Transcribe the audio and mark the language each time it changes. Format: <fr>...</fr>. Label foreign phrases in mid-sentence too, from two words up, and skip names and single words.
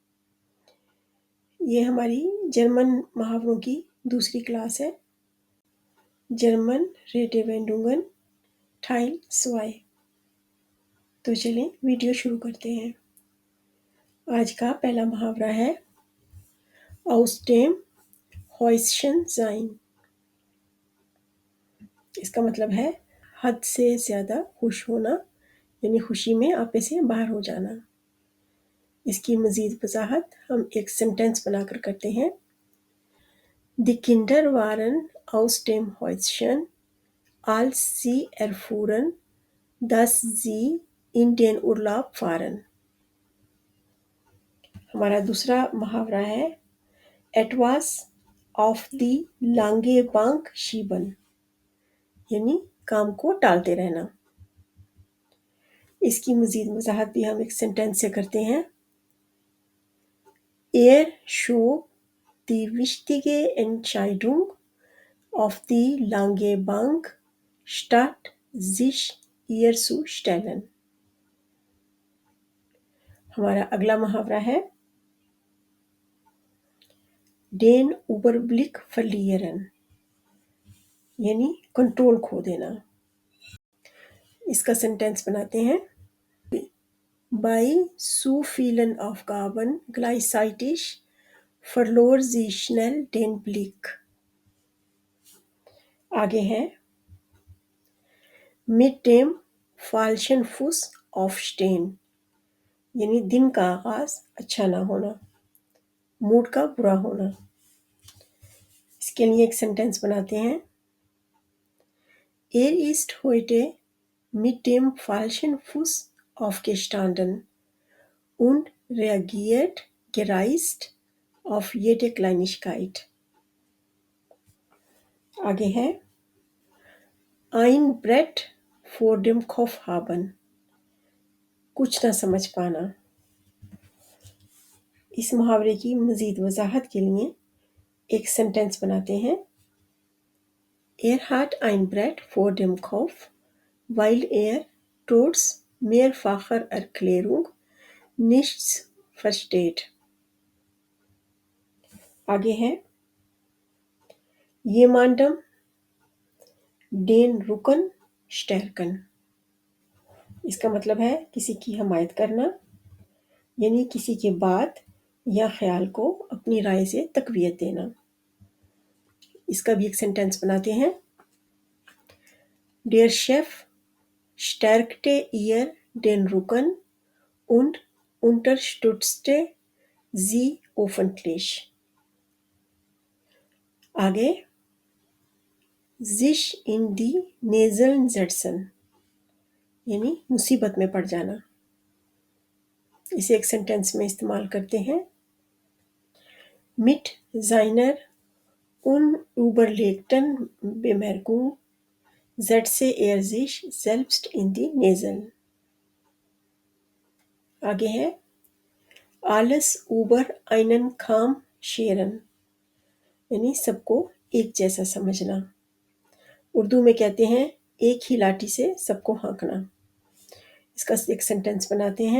<ur>یہ ہماری جرمن محاوروں کی دوسری کلاس ہے.</ur> <de>German Redewendungen Teil 2.</de> <ur>تو چلیں ویڈیو شروع کرتے ہیں. آج کا پہلا محاورہ ہے</ur> <de>aus dem Häuschen sein।</de> <ur>اس کا مطلب ہے حد سے زیادہ خوش ہونا، یعنی خوشی میں آپے سے باہر ہو جانا. اس کی مزید وضاحت ہم ایک سینٹنس بنا کر کرتے ہیں.</ur> <de>Die Kinder waren aus dem Häuschen, als sie erfuhren, dass sie in den Urlaub fahren।</de> <ur>ہمارا دوسرا محاورہ ہے</ur> <de>etwas auf die lange Bank schieben,</de> <ur>یعنی کام کو ٹالتے رہنا. اس کی مزید وضاحت بھی ہم ایک سینٹنس سے کرتے ہیں.</ur> <de>Er schob die wichtige Entscheidung auf die lange Bank, statt sich ihr zu stellen।</de> <ur>ہمارا اگلا محاورہ ہے</ur> <de>den Überblick verlieren,</de> <ur>یعنی کنٹرول کھو دینا. اس کا سینٹنس بناتے ہیں.</ur> <de>Bei zu vielen Aufgaben gleichzeitig verlor sie schnell den Blick।</de> <ur>آگے ہے</ur> <de>mit dem falschen Fuß aufstehen,</de> <ur>یعنی دن کا آغاز اچھا نہ ہونا، موڈ کا برا ہونا. اس کے لیے ایک سینٹنس بناتے ہیں.</ur> <de>Er ist heute mit dem falschen Fuß aufgestanden und reagiert gereizt auf jede Kleinigkeit।</de> <ur>آگے ہے</ur> <de>ein Brett vor dem Kopf haben,</de> <ur>کچھ نہ سمجھ پانا. اس محاورے کی مزید وضاحت کے لیے ایک سینٹنس بناتے ہیں.</ur> <de>Er hat ein Brett vor dem Kopf, weil er trotz mehrfacher Erklärung nichts versteht।</de> <ur>آگے ہے</ur> <de>jemandem den Rücken stärken।</de> <ur>اس کا مطلب ہے کسی کی حمایت کرنا، یعنی کسی کے بات یا خیال کو اپنی رائے سے تقویت دینا. اس کا بھی ایک سینٹنس بناتے ہیں.</ur> <de>Der Chef stärkte ihr den Rücken und unterstützte sie öffentlich।</de> <ur>आगे</ur> <de>sich in die Nesseln setzen,</de> <ur>یعنی مصیبت میں پڑ جانا. اسے ایک سینٹنس میں استعمال کرتے ہیں.</ur> <de>Mit seiner unüberlegten Bemerkung setzte er sich selbst in die Nesseln।</de> <ur>آگے ہے</ur> <de>alles über einen Kamm scheren,</de> <ur>یعنی سب کو ایک جیسا سمجھنا. اردو میں کہتے ہیں ایک ہی لاٹھی سے سب کو ہانکنا. اس کا ایک سینٹنس بناتے ہیں.</ur>